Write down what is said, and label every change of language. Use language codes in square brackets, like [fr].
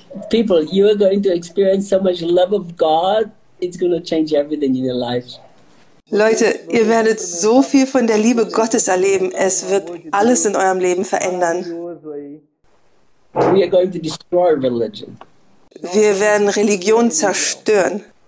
[en] People, you are going to experience so much love of God, it's going to change everything in your life. [de] Leute, ihr werdet so viel von der Liebe Gottes erleben, es wird alles in eurem Leben verändern. [en] We are going to destroy religion. [de] Wir werden Religion zerstören.